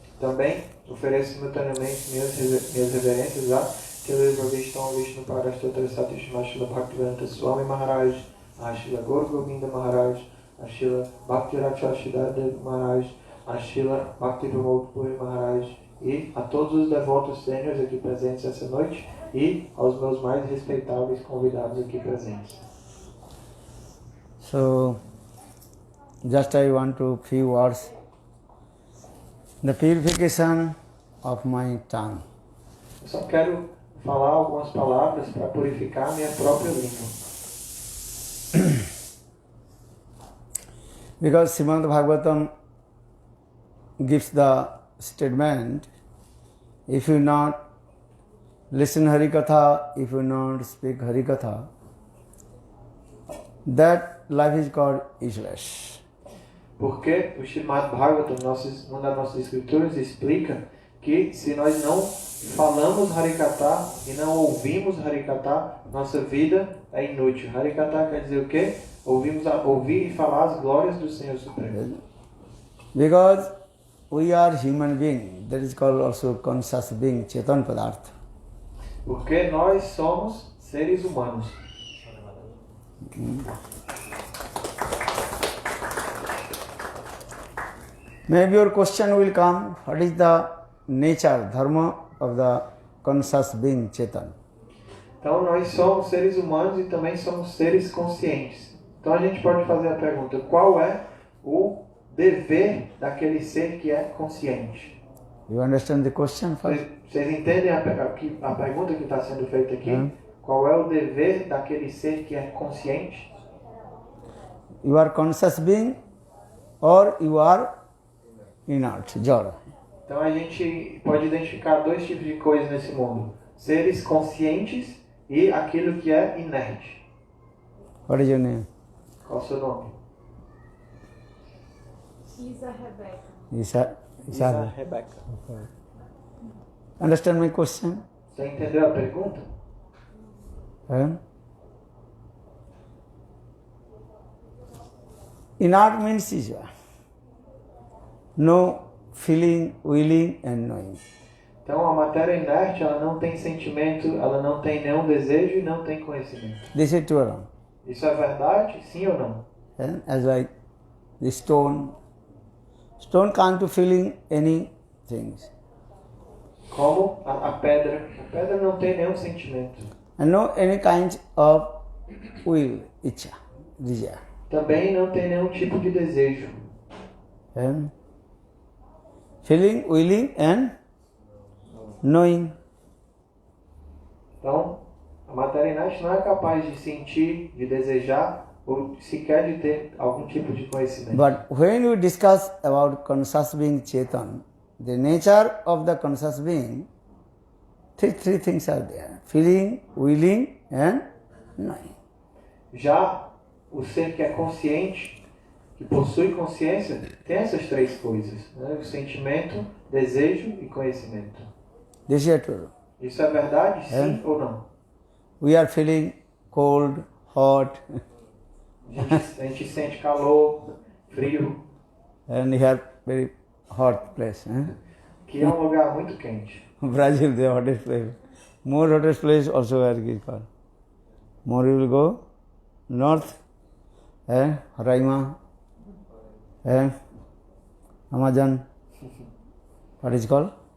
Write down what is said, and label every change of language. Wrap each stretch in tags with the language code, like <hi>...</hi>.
<pt>Também ofereço simultaneamente minhas reverências a Nitya-lila Pravishtam Vishnupada Kshatrasata Shishmad Shila Bhaktivedanta Swami Maharaj, a Shila Gaura-Govinda Maharaj, a Shila Bhakti Rakshasiddhar Maharaj, a Shila Bhakti-Pramod Puri Maharaj e a todos os devotos sêniores aqui presentes essa noite e aos meus mais respeitáveis convidados aqui presentes.</pt> <en>So, just I want to few words. The purification of my tongue.</en> <pt>Eu só quero falar algumas palavras para purificar minha própria língua.</pt> <en>Because Srimad Bhagavatam gives the statement, if you not listen Harikatha, if you not speak Harikatha, that life is called useless.</en> <pt>Porque o Srimad Bhagavatam, uma das nossas escrituras, explica que se nós não falamos Harikatha e não ouvimos Harikatha, nossa vida é inútil. Harikatha quer dizer o quê? Ouvir e falar as glórias do Senhor Supremo.</pt> <en>Because we are human beings, that is called also conscious being, Chetan Padartha.</en> <pt>Porque nós somos seres humanos.</pt> <en>Maybe your question will come, what is the nature, dharma of the conscious being, Chetan?</en> <pt>Então nós somos seres humanos e também somos seres conscientes. Então a gente pode fazer a pergunta, qual é o dever daquele ser que é consciente?</pt> <en>You understand the question first?</en> <pt>Vocês entendem a pergunta que está sendo feita aqui? Qual é o dever daquele ser que é consciente?</pt> <en>You are conscious being or you are inert, jara.</en> <pt>Então a gente pode identificar dois tipos de coisas nesse mundo. Seres conscientes e aquilo que é inerte.</pt> <en>What is your name?</en> <pt>Qual o seu nome? Isa Rebecca. Isa Rebecca.</pt> <en>Okay. Understand my question?</en> <pt>Você entendeu a pergunta?</pt> <en>And inert means is no feeling, willing and knowing.</en> <pt>Então a matéria inerte, ela não tem sentimento, ela não tem nenhum desejo e não tem conhecimento.</pt> <en>This is true or wrong?</en> <pt>Isso é verdade? Sim ou não?</pt> <en>And as like the stone can't feeling any things.</en> <pt>Como a pedra não tem nenhum sentimento.</pt> <en>And no any kind of will, icha, desire.</en> <pt>Também não tem nenhum tipo de desejo.</pt> <en>And feeling, willing and knowing.</en> <pt>Então, a matéria inerte não é capaz de sentir, de desejar ou sequer de ter algum tipo de conhecimento.</pt> <en>But when you discuss about conscious being Chetan, the nature of the conscious being, three things are there: feeling, willing and knowing.</en> <pt>Já o ser que é consciente, que possui consciência, tem essas três coisas, né? O sentimento, desejo e conhecimento.</pt> <en>This is true.</en> <pt>Isso é verdade, sim ou não?</pt> <en>We are feeling cold, hot,</en> <pt>A gente sente calor, frio,</pt> <en>and here very hot place.</en> <pt>que é um lugar muito quente.</pt> <en>Brazil, the hottest place. More hottest place also where it is called. More you will go north, Roraima, Amazon. What is called?</en>